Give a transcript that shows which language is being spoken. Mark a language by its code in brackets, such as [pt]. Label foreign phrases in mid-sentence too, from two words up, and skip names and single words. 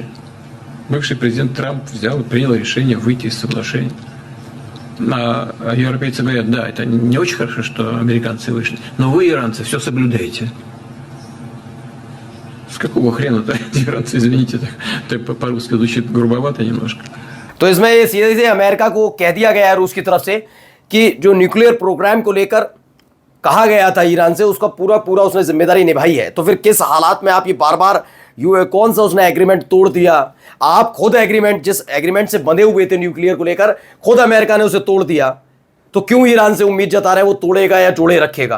[ru] Бывший президент Трамп взял и принял решение выйти из соглашения. А европейцы говорят, да, это не очень хорошо, что американцы вышли, но вы, иранцы, все соблюдаете. С какого хрена-то иранцы, извините, так по-русски звучит грубовато немножко. [hi] तो इसमें ये सीधे सीधे अमेरिका को कह दिया गया है रूस की तरफ से कि जो न्यूक्लियर प्रोग्राम को लेकर कहा गया था ईरान से, उसका पूरा उसने जिम्मेदारी निभाई है। तो फिर किस हालात में आप ये बार बार कौन सा उसने एग्रीमेंट तोड़ दिया? आप खुद एग्रीमेंट, जिस एग्रीमेंट से बंधे हुए थे न्यूक्लियर को लेकर, खुद अमेरिका ने उसे तोड़ दिया, तो क्यों ईरान से उम्मीद जता रहे हैं वो तोड़ेगा या जोड़े रखेगा?